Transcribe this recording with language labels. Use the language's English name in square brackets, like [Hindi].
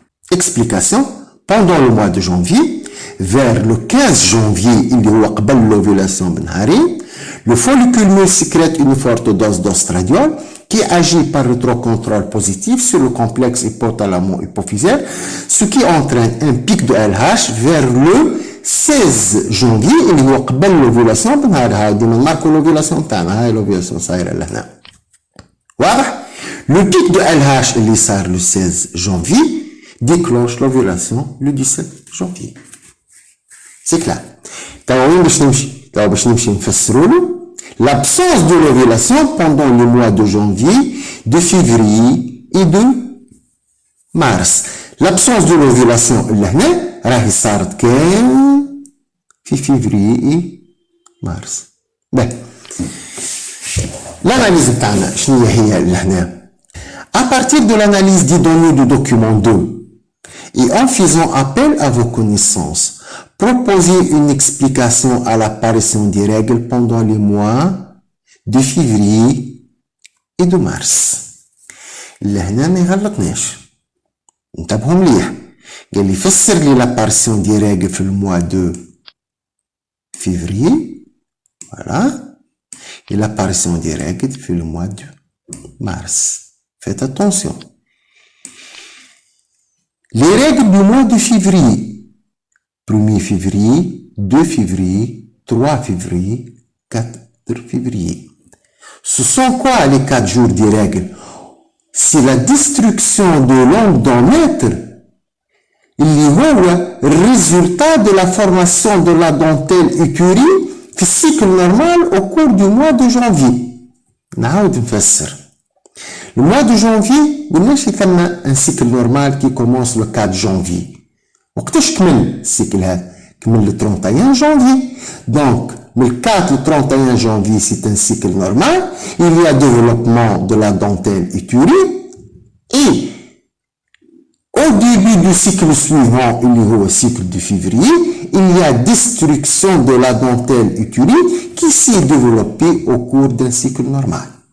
[French] Explication, pendant le mois de janvier, vers le 15 janvier, il y a [Arabic] قبل [French] l'ovulation [Arabic] بنهارين, [French] le follicule mûr sécrète une forte dose d'ostradiol qui agit par rétrocontrôle positif sur le complexe hypothalamo-hypophysaire, ce qui entraîne un pic de LH vers le 16 janvier, [Arabic] اللي هو قبل [French] l'ovulation [Arabic] بنهار. هاي ديما نماركو l'ovulation تاعنا, هاي l'ovulation صايرة لهنا. واضح؟ [French] Le pic de LH [Arabic] اللي صار [French] le 16 janvier déclenche l'ovulation le 17 janvier. C'est clair. [Arabic] توا وين باش نمشي؟ توا باش نمشي نفسرولو [French] l'absence de l'ovulation pendant le mois de janvier, de février et de mars. L'absence de l'ovulation [Arabic] اللي هنا راهي صارت كان في [French] février et mars. Ben, l'analyse [Arabic] بتاعنا شنو هي اللي هنا؟ [French] À partir de l'analyse des données du document 2 et en faisant appel à vos connaissances, proposez une explication à l'apparition des règles pendant les mois de février et de mars. [Arabic] لهنا ما يغلطناش. انتبهوا مليح. قال لي فسر لي [French] l'apparition des règles [Arabic] في الموا de février. [French] Voilà. Et l'apparition des règles في le mois de mars. Faites attention. Les règles du mois de février. 1er février, 2 février, 3 février, 4 février. Ce sont quoi les 4 jours des règles? C'est la destruction de l'endomètre. Il y a le résultat de la formation de la dentelle utérine في cycle normal au cours du mois de janvier. [Arabic] نعاود نفسر. [French] Le mois de janvier, [Arabic] قلناش ثم [French] un cycle normal qui commence le 4 janvier. [Arabic] وقتاش كمل السيكل هذا؟ كمل [French] le 31 janvier. Donc, le 4 au 31 janvier, c'est un cycle normal. Il y a développement de la dentelle utérine. Et au début du cycle suivant, il y a le cycle de février, il y a destruction de la dentelle utérine qui s'est développée au cours d'un cycle normal.